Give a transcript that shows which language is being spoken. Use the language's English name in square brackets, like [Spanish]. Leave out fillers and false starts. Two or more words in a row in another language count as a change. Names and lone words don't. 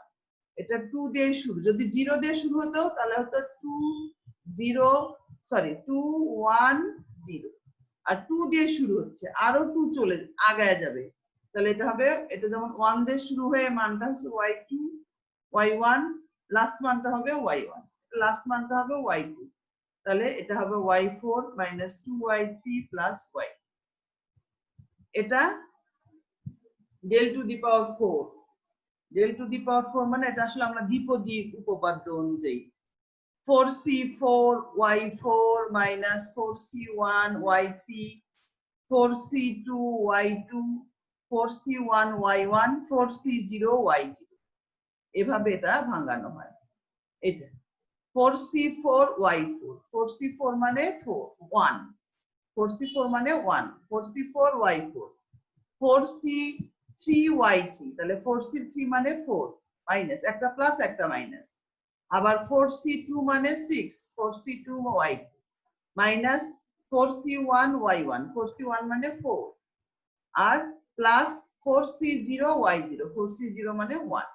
[Bangla] এটা 2 দিয়ে শুরু, যদি 0 দিয়ে শুরু হতো তাহলে হতো 2 0 সরি 2 1 0, আর 2 দিয়ে শুরু হচ্ছে আরো 2 চলে আগায় যাবে, তাহলে এটা হবে, এটা যেমন 1 দিয়ে শুরু হয়ে মানটা হচ্ছে y2 y1, লাস্ট মানটা হবে y1, লাস্ট মানটা হবে y2, তাহলে এটা হবে y4 - 2y3 + y। এটা [English] del to the power 4, del to the power 4 [Bangla] মানে এটা আসলে আমরা দ্বিপদী উপপাদ্য অনুযায়ী 4c4 y4 - 4c1 y3 4c2 y2 4c1 y1 4c0 y0, এভাবে এটা ভাঙানো হয়। এটা 4c4 y4, 4c4 মানে 1, 4c4 মানে 1, 4c4 y4 4c3 y3, তাহলে 4c3 মানে 4 মাইনাস একটা প্লাস একটা মাইনাস, আবার 4c2 মানে 6 4c2 y2 মাইনাস 4c1 y1 4c1 মানে 4, আর প্লাস 4c0 y0 4c0 মানে 1।